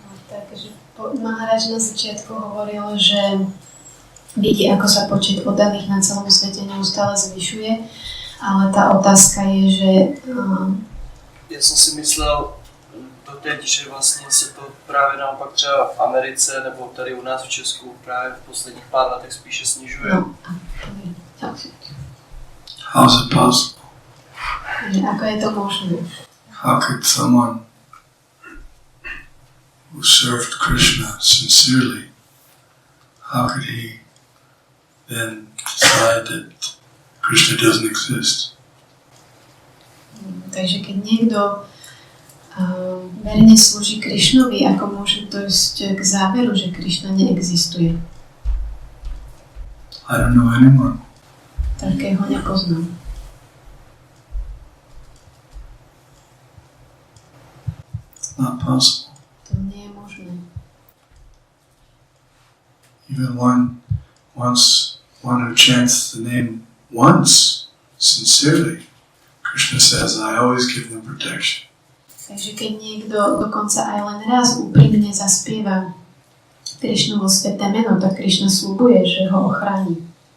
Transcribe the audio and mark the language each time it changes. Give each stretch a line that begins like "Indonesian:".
Slovak: Takže Maharaj na začiatku hovoril, že vidí, ako sa počet oddaných na celom svete neustále zvyšuje, ale tá otázka je, že...
Czech: Já jsem si myslel doteď, že vlastně se to právě naopak třeba v Americe nebo tady u nás v Česku právě v posledních pár letech spíše snižuje. No,
English: How is it possible?
Slovak: Ako je to možné?
English: How could someone who served Krishna sincerely, how could he then decide that Krishna doesn't exist?
Slovak: Takže keď niekto verne slúži Krišnovi, ako môže dojsť k záveru, že Krišna neexistuje?
English: I don't know anyone.
Slovak: Takého nepoznám.
English: It's not possible.
Slovak: To nie je možné.
English: Even one who chants the name once, sincerely, Krishna says, I always give them protection.
Slovak: Takže keď niekto dokonca aj len raz úprimne zaspieva Krišnovo sväté meno, tak Krišna sľubuje, že ho ochráni.